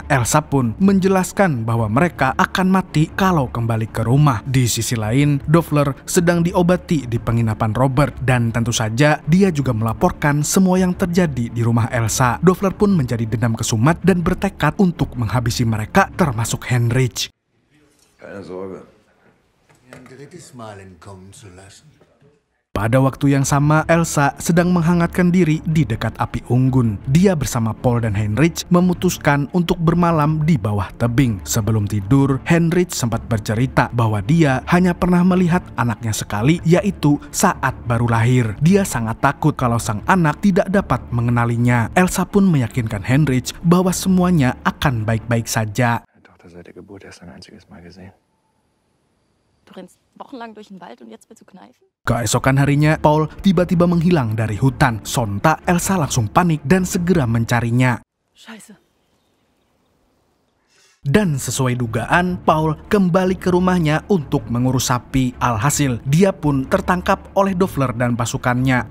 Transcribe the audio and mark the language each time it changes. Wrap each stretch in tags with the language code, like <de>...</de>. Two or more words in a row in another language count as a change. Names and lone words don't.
<id>Elsa pun menjelaskan bahwa mereka akan mati kalau kembali ke rumah. Di sisi lain, Dofler sedang diobati di penginapan Robert dan tentu saja dia juga melaporkan semua yang terjadi di rumah Elsa. Dofler pun menjadi dendam kesumat dan bertekad untuk menghabisi mereka termasuk Heinrich.</id> <de>Keine Sorge. Ein drittes Mal entkommen zu lassen.</de> <id>Pada waktu yang sama, Elsa sedang menghangatkan diri di dekat api unggun. Dia bersama Paul dan Heinrich memutuskan untuk bermalam di bawah tebing. Sebelum tidur, Heinrich sempat bercerita bahwa dia hanya pernah melihat anaknya sekali, yaitu saat baru lahir. Dia sangat takut kalau sang anak tidak dapat mengenalinya. Elsa pun meyakinkan Heinrich bahwa semuanya akan baik-baik saja.</id> <de>Tochter seit der Geburt erst ein einziges Mal gesehen. Du rennst wochenlang durch den Wald und jetzt willst du kneifen?</de> <id>Keesokan harinya, Paul tiba-tiba menghilang dari hutan. Sontak, Elsa langsung panik dan segera mencarinya.</id> <de>Scheiße.</de> <id>Dan sesuai dugaan, Paul kembali ke rumahnya untuk mengurus sapi. Alhasil, dia pun tertangkap oleh Dofler dan pasukannya.</id>